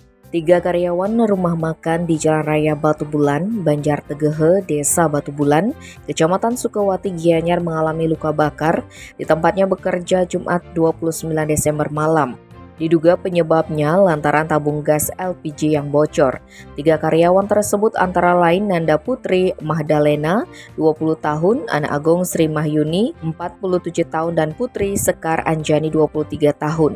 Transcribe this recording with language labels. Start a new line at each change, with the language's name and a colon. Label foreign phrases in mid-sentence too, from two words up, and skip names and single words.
Indonesian: Tiga karyawan rumah makan di Jalan Raya Batu Bulan, Banjar Tegehe, Desa Batu Bulan, Kecamatan Sukawati, Gianyar mengalami luka bakar di tempatnya bekerja Jumat 29 Desember malam. Diduga penyebabnya lantaran tabung gas LPG yang bocor. Tiga karyawan tersebut antara lain Nanda Putri Mahdalena, 20 tahun, Ana Agung Sri Mahyuni, 47 tahun, dan Putri Sekar Anjani, 23 tahun.